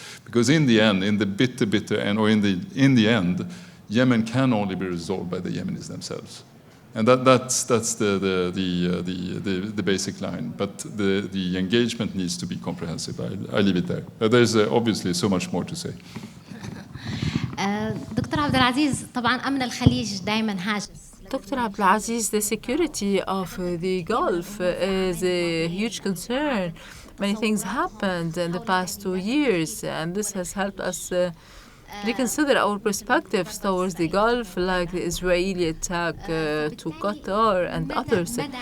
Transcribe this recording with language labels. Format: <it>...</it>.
<en>Because in the end, in the bitter end, or in the end, Yemen can only be resolved by the Yemenis themselves. And that's the basic line. But the engagement needs to be comprehensive. I leave it there. There's obviously so much more to say.</en> <ar>دكتور عبد العزيز طبعا أمن الخليج دائما هاجس.</ar> <en>Dr. Abdulaziz, the security of the Gulf is a huge concern. Many things happened in the past 2 years, and this has helped us reconsider our perspectives towards the Gulf, like the Israeli attack to Qatar and others.</en>